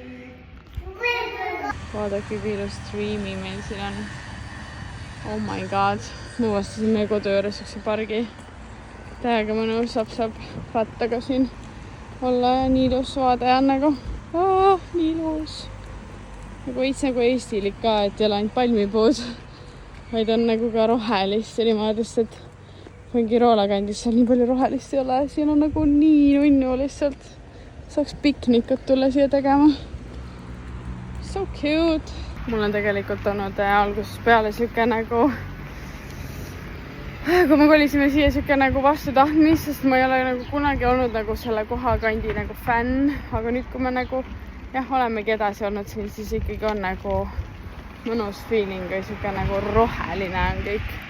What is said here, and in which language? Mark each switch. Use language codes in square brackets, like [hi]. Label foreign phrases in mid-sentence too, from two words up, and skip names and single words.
[et] Vaadake, kui ilus striimi meil siin on. [en] Oh my god. [et] Ma vastasin meie kodu juures üks pargi. Täiega mõnus, saab rattaga siin olla ja nii ilus vaade on nagu. Nii ilus. Nagu veits nagu eestilik ka, et ei ole ainult palmipuud, vaid on nagu ka rohelist ja niimoodi, et Kiroola kandis seal nii palju rohelist ei ole. Siin on nagu nii nunnu lihtsalt. Saaks piknikut tulla siia tegema. [en] So cute. [et] Mul on tegelikult olnud algusest peale siuke nagu, kui me kolisime siia siuke nagu vastutahtmist, sest ma ei ole nagu kunagi olnud nagu selle kohakandi nagu fänn, aga nüüd, kui me nagu olemegi edasi olnud siin, siis ikkagi on nagu mõnus feeling või siuke nagu roheline on kõik.